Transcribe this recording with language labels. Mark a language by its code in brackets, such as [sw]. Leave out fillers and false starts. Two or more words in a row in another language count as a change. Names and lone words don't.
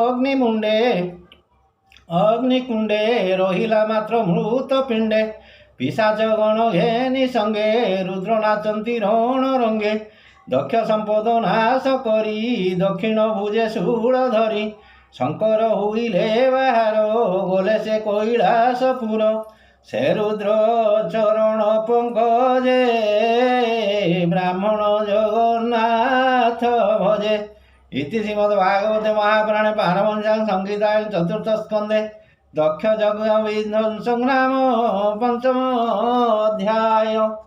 [or] ଅଗ୍ନିକୁଣ୍ଡେ, ରହିଲା ମାତ୍ର ମୃତ ପିଣ୍ଡେ, ପିଶାଚ ଗଣ ଘେନି ସଙ୍ଗେ, ରୁଦ୍ର ନାଚନ୍ତି ରଣ ରଙ୍ଗେ, ଦକ୍ଷ ସମ୍ପଦ ନାଶ କରି, ଦକ୍ଷିଣ ଭୁଜେ ଶୂଳ ଧରି, ଶଙ୍କର ହୁଇଲେ ବାହାର, ଗଲେ ସେ କୈଳାସପୁର, ସେ ରୁଦ୍ର ଚରଣ ପଙ୍କଜେ, ବ୍ରାହ୍ମଣ ଜଗନ୍ନାଥ ଭଜେ। [sa] इति श्रीमद्भागवते महापुराणे पारमहंस्यां संहितायां चतुर्थस्कन्धे दक्ष यज्ञ विध्वंसं नाम 5म अध्याय।